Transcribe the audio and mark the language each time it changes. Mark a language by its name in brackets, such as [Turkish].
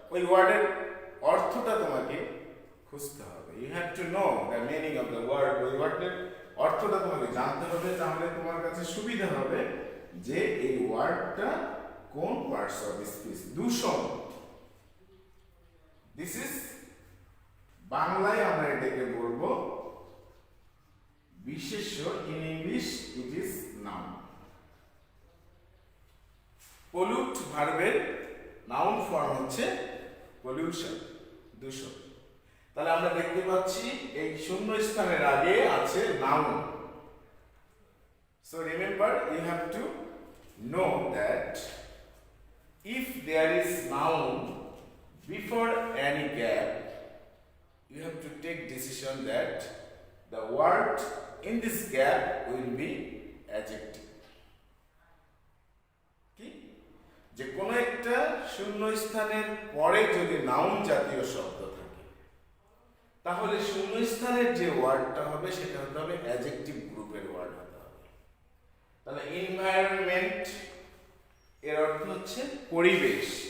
[Bangla] ওই ওয়ার্ডের অর্থটা তোমাকে খুঁজতে হবে। [English] You have to know the meaning of the word. [Bangla] ওই ওয়ার্ডের অর্থটা তোমাকে জানতে হবে, তাহলে তোমার কাছে সুবিধা হবে যে এই ওয়ার্ডটা কোন পার্টস অফ স্পিচ। দূষণ, [English] this is [Bangla] বাংলায় আমরা এটাকে বলবো বিশেষ্য, [English] In English it is noun. [Bangla] Pollute ভার্বের নাউন ফর্ম হচ্ছে পলিউশন, দূষণ। তাহলে আমরা দেখতে পাচ্ছি এই শূন্য স্থানের আগে আছে noun. [English] So remember, you have to know that if there is noun before any gap, you have to take decision that the word in this gap will be adjective. [Bangla] কি? যে কোনো একটা শূন্য স্থানের পরে যদি নাউন জাতীয় শব্দ থাকে, তাহলে শূন্য স্থানের যে ওয়ার্ডটা হবে সেটা হতে হবে অ্যাডজেক্টিভ গ্রুপের ওয়ার্ড হতে হবে। তাহলে এনভায়রনমেন্ট এর অর্থ হচ্ছে পরিবেশ।